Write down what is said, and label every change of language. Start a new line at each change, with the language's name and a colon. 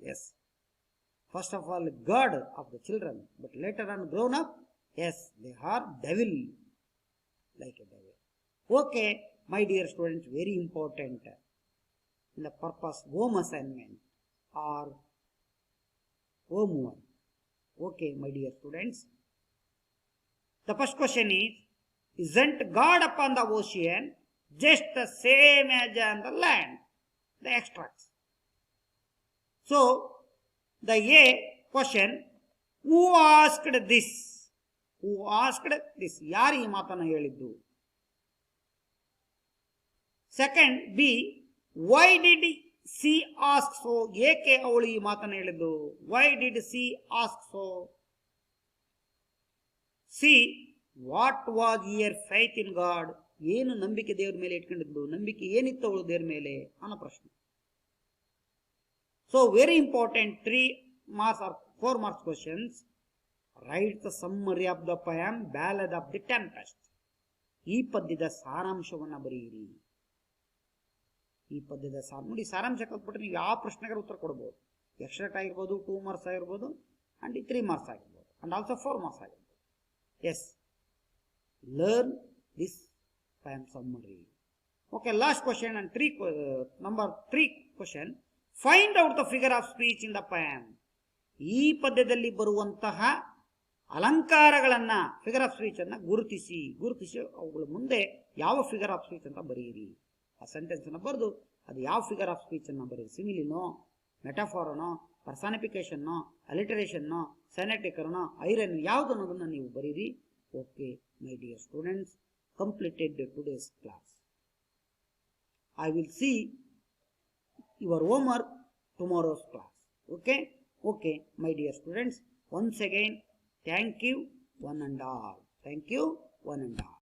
English: Yes, first of all God of the children, but later on grown up, yes, they are devil, like a devil. Okay my dear students, very important in the purpose home assignment or home work. Okay, my dear students. The first question is, isn't God upon the ocean just the same as on the land? The extracts. So, the A question, who asked this? Who asked this?
Kannada: ಯಾರು ಈ ಮಾತನ್ನು ಹೇಳಿದ್ದು?
English: Second, B, why did she ask so?
Kannada: ಏಕೆ ಅವಳು ಈ ಮಾತನ್ನು ಹೇಳಿದ್ದು?
English: Why did she ask so? C, what was her faith in God?
Kannada: ಏನು ನಂಬಿಕೆ ದೇವರ ಮೇಲೆ ಇಟ್ಕೊಂಡಿದ್ದು? ನಂಬಿಕೆ ಏನಿತ್ತು ಅವಳು ದೇವರ ಮೇಲೆ ಅನ್ನೋ ಪ್ರಶ್ನೆ.
English: So very important 3 marks or 4 marks questions. Write the summary of the poem Ballad of the Tempest.
Kannada: ಈ ಪದ್ಯದ ಸಾರಾಂಶವನ್ನು ಬರೆಯಿರಿ. ಈ ಪದ್ಯದ ನೋಡಿ, ಸಾರಾಂಶ ಕಲ್ತ್ಬಿಟ್ರೆ ನೀವು ಯಾವ ಪ್ರಶ್ನೆಗೆ ಉತ್ತರ ಕೊಡ್ಬೋದು. ಎಕ್ಸ್ಟ್ರಾ ಆಗಿರ್ಬೋದು, 2 marks ಆಗಿರ್ಬೋದು, ಅಂಡ್ 3 marks ಆಗಿರ್ಬೋದು, ಅಂಡ್ ಆಲ್ಸೋ 4 marks ಆಗಿರ್ಬೋದು.
English: Yes, learn this poem summary. Okay, last question and number 3 question. Find out the figure of speech in the poem.
Kannada: ಈ ಪದ್ಯದಲ್ಲಿ ಬರುವಂತಹ ಅಲಂಕಾರಗಳನ್ನ, ಫಿಗರ್ ಆಫ್ ಸ್ಪೀಚ್ ಅನ್ನ ಗುರುತಿಸಿ ಅವುಗಳ ಮುಂದೆ ಯಾವ ಫಿಗರ್ ಆಫ್ ಸ್ಪೀಚ್ ಅಂತ ಬರೆಯಿರಿ. ಆ ಸೆಂಟೆನ್ಸ್ ಅನ್ನ ಬರೆದು ಅದು ಯಾವ ಫಿಗರ್ ಆಫ್ ಸ್ಪೀಚ್ ಅನ್ನ ಬರೀರಿ. ಸಿಮಿಲಿನೋ, ಮೆಟಾಫಾರನೋ, ಪರ್ಸಾನಿಫಿಕೇಶನ್ನೋ, ಅಲಿಟರೇಷನ್ನೋ, ಸೆನೆಟಿಕರ್ನೋ, ಐರನ್ ಯಾವುದು ಅನ್ನೋದನ್ನ ನೀವು ಬರೀರಿ.
English: Okay my dear students, completed today's class. I will see your homework tomorrow's class. Okay, my dear students, once again, thank you one and all. Thank you one and all.